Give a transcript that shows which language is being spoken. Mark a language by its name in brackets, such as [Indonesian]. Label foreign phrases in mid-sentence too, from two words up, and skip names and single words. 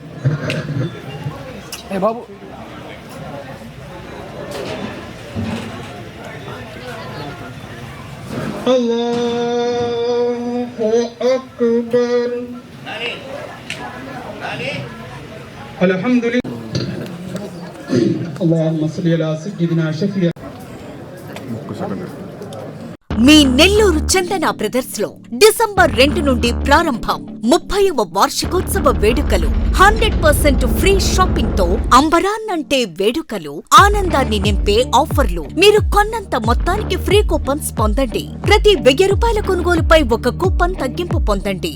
[Arabic] Hey Babu. الله أكبر. الحمد لله. اللهم صل على سيدنا شفيع. [Telugu] మీ నెల్లూరు చందన బ్రదర్స్ లో డిసెంబర్ 2 నుండి ప్రారంభం 30వ వార్షికోత్సవ వేడుకలు. 100% [English] free shopping [Telugu] తో అంబరాన్నంటే వేడుకలు, ఆనందాన్ని నింపే ఆఫర్లు. మీరు కొన్నంత మొత్తానికి [English] free coupons [Telugu] పొందండి. ప్రతి 1000 రూపాయల కొనుగోలుపై ఒక కూపన్ తగ్గింపు పొందండి.